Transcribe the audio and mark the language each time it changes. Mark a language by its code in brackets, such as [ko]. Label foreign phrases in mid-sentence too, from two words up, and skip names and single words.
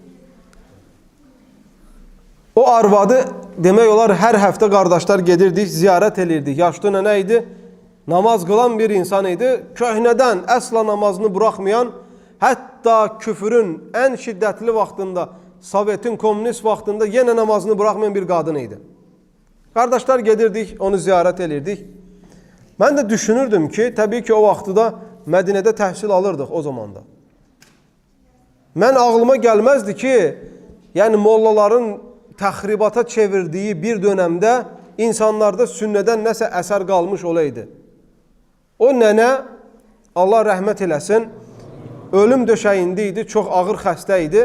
[az] O arvadı demək olar hər həftə qardaşlar gedirdik, ziyarət elirdik. Yaşlı nənə idi, namaz qılan bir insan idi. Köhnədən əsla namazını buraxmayan, hətta küfürün ən şiddətli vaxtında, Sovetin komünist vaxtında yenə namazını buraxmayan bir qadın idi. Kardeşler gedirdik, onu ziyaret elirdik. Ben de düşünürdüm ki, tabii ki o vaxtıda Mədinədə təhsil alırdıq o zamanda. Mən ağlıma gəlməzdi ki, yani mollaların təxribata [tr] çevirdiği bir dönemde [az] insanlarda sünnədən nəsə əsər qalmış olaydı. O nənə, Allah rəhmət eləsin, ölüm döşəyində idi, çox ağır xəstə idi.